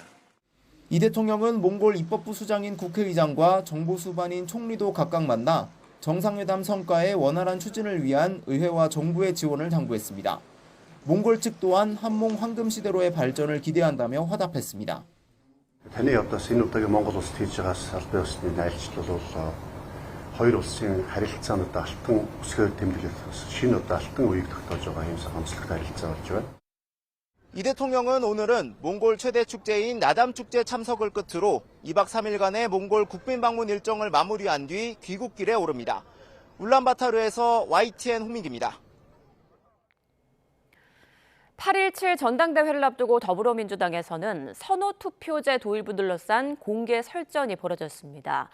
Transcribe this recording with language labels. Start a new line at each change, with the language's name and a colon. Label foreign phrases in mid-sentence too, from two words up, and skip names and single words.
Korean: 이 대통령은 몽골 입법부 수장인 국회의장과 정보 수반인 총리도 각각 만나 정상회담 성과의 원활한 추진을 위한 의회와 정부의 지원을 당부했습니다. 몽골 측 또한 한몽 황금 시대로의 발전을 기대한다며 화답했습니다.
Mongolian: таны одоо энэ удаагийн Монгол улсад хийж байгаа салбарын усны найрчлал бол хоёр улсын харилцаануудаа алтан өсгөө тэмдэглэх шинэ одоо алтан үеийг тогтоож байгаа юм онцлогтой харилцаа болж байна.
Korean: 이 대통령은 오늘은 몽골 최대 축제인 나담 축제 참석을 끝으로 2박 3일간의 몽골 국빈 방문 일정을 마무리한 뒤 귀국길에 오릅니다. 울란바타르에서 YTN 홍민기입니다. 8.17 전당대회를 앞두고 더불어민주당에서는 선호투표제 도입을 둘러싼 공개 설전이 벌어졌습니다.